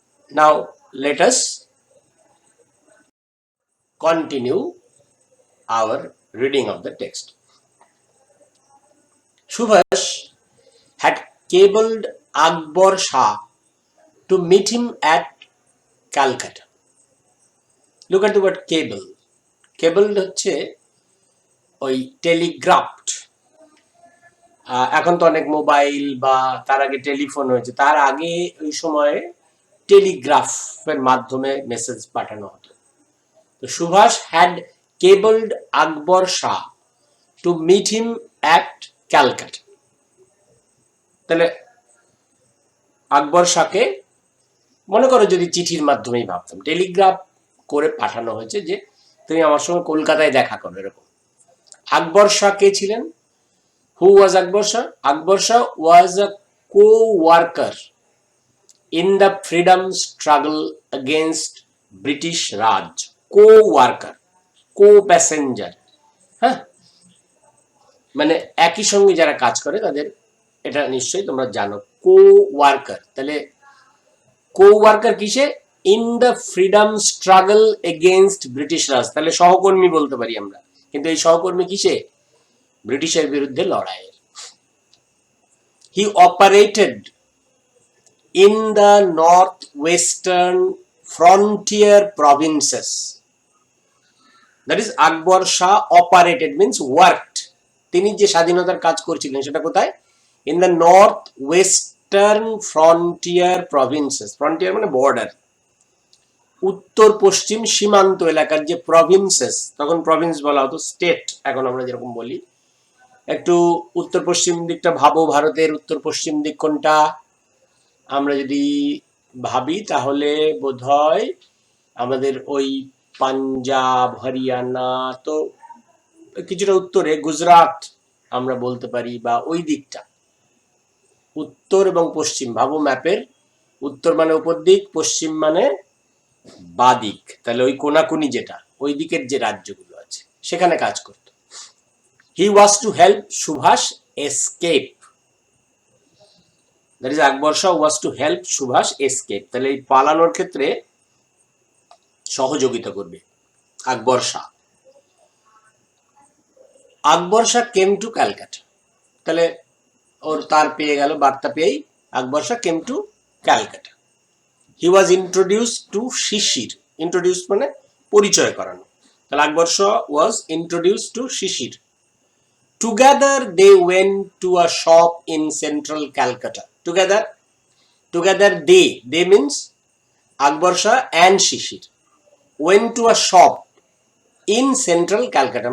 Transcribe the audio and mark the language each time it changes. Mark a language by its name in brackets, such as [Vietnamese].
[English] Now, let us continue our reading of the text. Subhash had cabled Akbar Shah to meet him at Calcutta. Look at the word cable. [Bangla] Cable হচ্ছে ওই টেলিগ্রাফট। এখন তো অনেক mobile বা তার আগে telephone হয়েছে, তার আগে ওই সময়ে টেলিগ্রাফের মাধ্যমে মেসেজ পাঠানো হতো। [English] তো Subhash had cabled Akbar Shah to meet him at Calcutta. [Bangla] তাহলে আকবর শাহকে মনে করো যদি চিঠির মাধ্যমেই ভাবতাম, টেলিগ্রাফ করে পাঠানো হয়েছে যে তুমি আমার সঙ্গে কলকাতায় দেখা করো এরকম। আকবর শাহ কে ছিলেন? [English] Who was Akbar Shah? Akbar Shah was a co-worker in the freedom struggle against British Raj. Co-worker, co-passenger. [Bangla] হ্যাঁ, মানে একই সঙ্গে যারা কাজ করে তাদের, এটা নিশ্চয়ই তোমরা জানো, co-worker। তাহলে [English] co-worker [Bangla] কিসে? [English] In the freedom struggle against British Raj. [Bangla] তাহলে সহকর্মী বলতে পারি আমরা, কিন্তু এই সহকর্মী কিসে? ব্রিটিশের বিরুদ্ধে লড়াইয়ের। [English] He operated in the northwestern frontier provinces. That is, Akbar Shah operated means worked. [Bangla] তিনি যে স্বাধীনতার কাজ করছিলেন সেটা কোথায়? [English] In the northwestern frontier provinces. [Bangla] Frontier মানে বর্ডার, উত্তর পশ্চিম সীমান্ত এলাকার যে প্রভিন্সেস, তখন প্রভিন্স বলা হতো, স্টেট এখন আমরা যেরকম বলি। একটু উত্তর পশ্চিম দিকটা ভাবো, ভারতের উত্তর পশ্চিম দিক কোনটা? আমরা যদি ভাবি তাহলে বোধহয় আমাদের ওই পাঞ্জাব, হরিয়ানা, তো কিছুটা উত্তরে গুজরাট আমরা বলতে পারি, বা ওই দিকটা উত্তর এবং পশ্চিম। ভাবো ম্যাপের, উত্তর মানে উপর দিক, পশ্চিম মানে বাদিক। তাহলে ওই কোনাকুনি যেটা, ওই দিকের যে রাজ্যগুলো আছে সেখানে কাজ করত। [English] He was to help Subhash escape. That is, Akbar Shah was to help Subhash escape. [Bangla] তাহলে এই পালানোর ক্ষেত্রে সহযোগিতা করবে আকবর শাহ। আকবর শাহ [English] Came to Calcutta. [Bangla] তাহলে ওর তার পেয়ে গেল, বার্তা পেয়েই আকবর Shah [English] Came to Calcutta. He was introduced to Shishir. [Bangla] Introduce মানে পরিচয় করানো। তাহলে [English] Akbar Shah was introduced to Shishir. Together they went to a shop in central Calcutta. Together they means Akbar Shah and Shishir went to a shop in central Calcutta.